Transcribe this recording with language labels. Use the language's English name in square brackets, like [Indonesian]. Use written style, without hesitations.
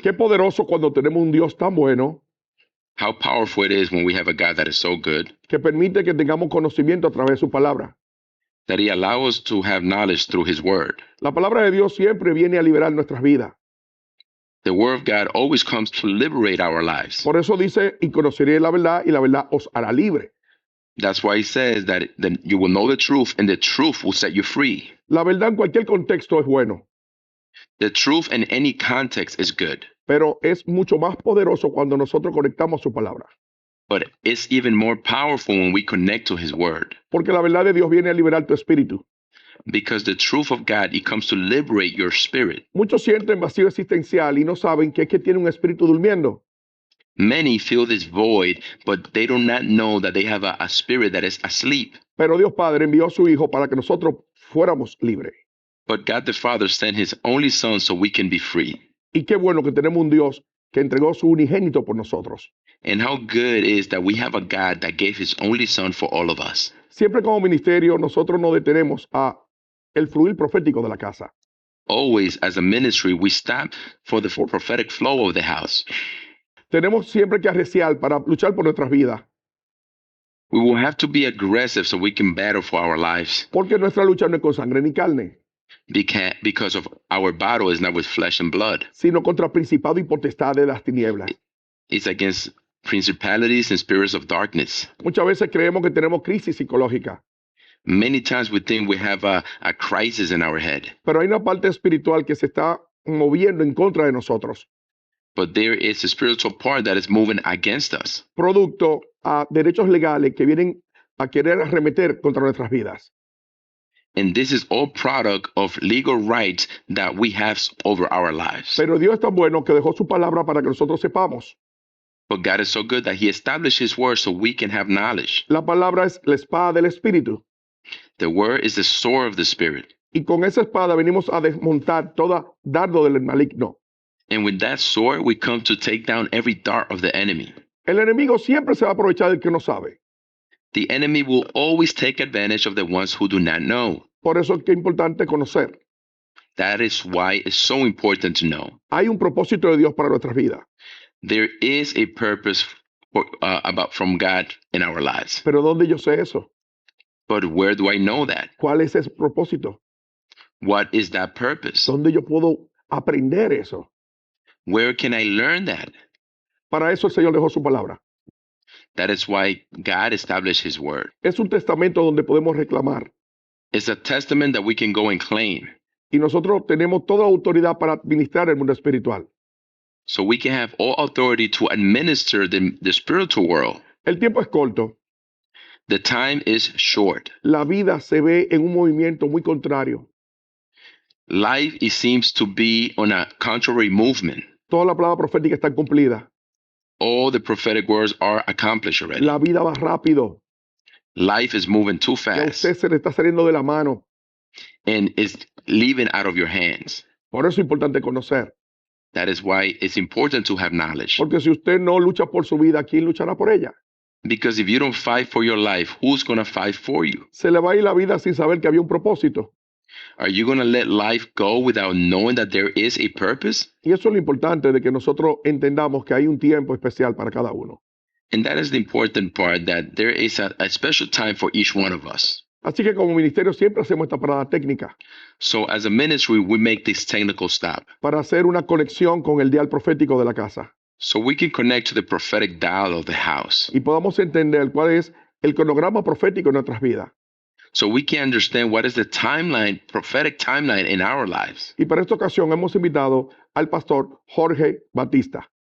[Spanish] Qué poderoso cuando tenemos un Dios tan bueno [English] How powerful it is when we have a God that is so good [Spanish] que permite que tengamos conocimiento a través de su palabra. [English] that he allows us to have knowledge through his word. [Spanish] La palabra de Dios siempre viene a liberar nuestras vidas. [English] The word of God always comes to liberate our lives. [Spanish] Por eso dice, y conoceré la verdad, y la verdad os hará libre. [English] That's why he says that then you will know the truth, and the truth will set you free. [Spanish] La verdad en cualquier contexto es bueno, [English] The truth in any context is good, [Spanish] pero es mucho más poderoso cuando nosotros conectamos su palabra. [English] but it's even more powerful when we connect to his word. [Spanish] Porque la verdad de Dios viene a liberar tu espíritu. [English] Because the truth of God, it comes to liberate your spirit. [Spanish] Muchos sienten vacío existencial y no saben que es que tienen un espíritu durmiendo. [English] Many feel this void, but they do not know that they have a spirit that is asleep. [Spanish] Pero Dios Padre envió a su Hijo para que nosotros fuéramos libres. [English] But God the Father sent his only Son so we can be free. [Spanish] Y qué bueno que tenemos un Dios que entregó su unigénito por nosotros. [English] And how good is that we have a God that gave his only Son for all of us. [Spanish] Siempre como ministerio nosotros no detenemos a el fluir profético de la casa. [English] Always, as a ministry, we stop for the prophetic flow of the house. [Spanish] Tenemos siempre que arreciar para luchar por nuestras vidas. [English] We will have to be aggressive so we can battle for our lives. [Spanish] Porque nuestra lucha no es con sangre ni carne, [English] Because of our battle is not with flesh and blood. [Spanish] sino contra principado y potestad de las tinieblas. [English] It's against principalities and spirits of darkness. [Spanish] Muchas veces creemos que tenemos crisis psicológica, [English] Many times we think we have a crisis in our head, [Spanish] pero hay una parte espiritual que se está moviendo en contra de nosotros, [English] but there is a spiritual part that is moving against us. [Spanish] producto a derechos legales que vienen a querer arremeter contra nuestras vidas. [English] And this is all product of legal rights that we have over our lives. [Spanish] Pero Dios es tan bueno que dejó su palabra para que nosotros sepamos. [English] But God is so good that he established his word so we can have knowledge. [Spanish] La palabra es la espada del Espíritu. [English] The word is the sword of the spirit. [Spanish] Y con esa espada venimos a desmontar toda dardo del maligno. [English] And with that sword, we come to take down every dart of the enemy. [Spanish] El enemigo siempre se va a aprovechar del que no sabe. [English] The enemy will always take advantage of the ones who do not know. [Spanish] Por eso es que es importante conocer. [English] That is why it's so important to know. [Spanish] Hay un propósito de Dios para nuestras vidas. [English] There is a purpose from God in our lives. [Spanish] Pero ¿dónde yo sé eso? [English] But where do I know that? [Spanish] ¿Cuál es ese propósito? [English] What is that purpose? [Spanish] ¿Dónde yo puedo aprender eso? [English] Where can I learn that? [Spanish] Para eso el Señor dejó su palabra. [English] That is why God established his word. [Spanish] Es un testamento donde podemos reclamar. [English] It's a testament that we can go and claim. [Spanish] Y nosotros tenemos toda autoridad para administrar el mundo espiritual. [English] So we can have all authority to administer the spiritual world. [Spanish] El tiempo es corto. [English] The time is short. [Spanish] La vida se ve en un movimiento muy contrario. [English] Life, it seems to be on a contrary movement. [Spanish] Toda la palabra profética está cumplida. [English] All the prophetic words are accomplished already. [Spanish] La vida va rápido. [English] Life is moving too [Spanish] Y a [English] fast [Spanish] usted se le está saliendo de la mano. [English] and is leaving out of your hands. [Spanish] Por eso es importante conocer. [English] That is why it's important to have knowledge. [Spanish] Porque si usted no lucha por su vida, ¿quién luchará por ella? [English] Because if you don't fight for your life, who's going to fight for you? [Spanish] Se le va a ir la vida sin saber que había un propósito. [English] Are you going to let life go without knowing that there is a purpose? [Spanish] Y eso es lo importante de que nosotros entendamos que hay un tiempo especial para cada uno. [English] And that is the important part, that there is a special time for each one of us. [Spanish] Así que como ministerio siempre hacemos esta parada técnica [English] So as a ministry, we make this technical stop [Spanish] para hacer una conexión con el dial profético de la casa [English] so we can connect to the prophetic dial of the house, [Spanish] y podamos entender cuál es el cronograma profético en nuestras vidas. [English] so we can understand what is the timeline, prophetic timeline in our lives. [Spanish] Y para esta ocasión hemos invitado al pastor Jorge Batista.